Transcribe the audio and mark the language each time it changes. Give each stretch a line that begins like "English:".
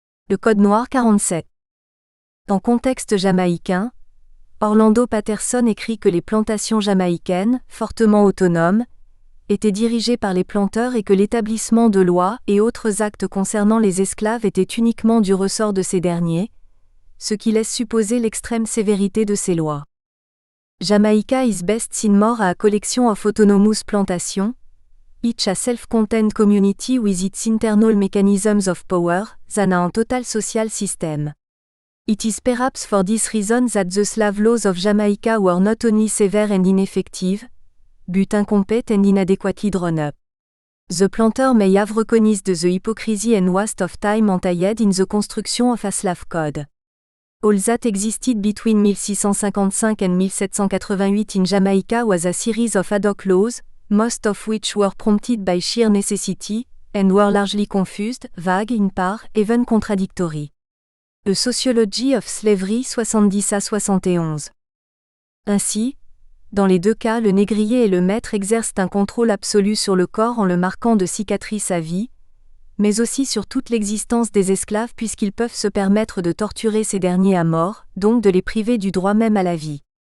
French: Le Code noir 47. En contexte jamaïcain, Orlando Patterson écrit que les plantations jamaïcaines, fortement autonomes, étaient dirigées par les planteurs et que l'établissement de lois et autres actes concernant les esclaves étaient uniquement du ressort de ces derniers, ce qui laisse supposer l'extrême sévérité de ces lois.
English: Jamaica is best seen more a collection of autonomous plantation, each a self-contained community with its internal mechanisms of power, than a total social system. It is perhaps for this reason that the slave laws of Jamaica were not only severe and ineffective, but incomplete and inadequately drawn up. The planter may have recognized the hypocrisy and waste of time entailed in the construction of a slave code. All that existed between 1655 and 1788 in Jamaica was a series of ad hoc laws, most of which were prompted by sheer necessity, and were largely confused, vague in part, even contradictory. A Sociology of Slavery 70 à 71.
French: Ainsi, dans les 2 cas, le négrier et le maître exercent un contrôle absolu sur le corps en le marquant de cicatrices à vie, mais aussi sur toute l'existence des esclaves puisqu'ils peuvent se permettre de torturer ces derniers à mort, donc de les priver du droit même à la vie.